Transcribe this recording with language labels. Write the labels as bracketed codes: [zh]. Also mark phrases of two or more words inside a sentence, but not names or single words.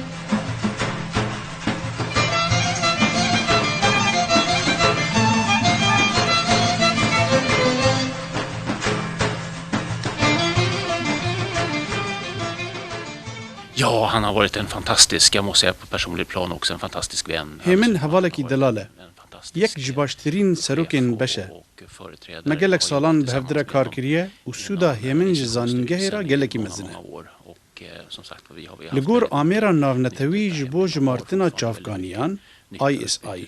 [sv] Ja, han har varit en fantastisk, jag måste säga på personligt plan också, en fantastisk vän. [ku] Hemin havaleki delale. Yek ji baştirîn serokên beş e. Me gelek salan bi hevdire kar kiriye û sûda Hemin ji zanîngehê ra gelekî mezin e. Li gor amêra navnetewî ji bo jimartina çavkaniyan ISI.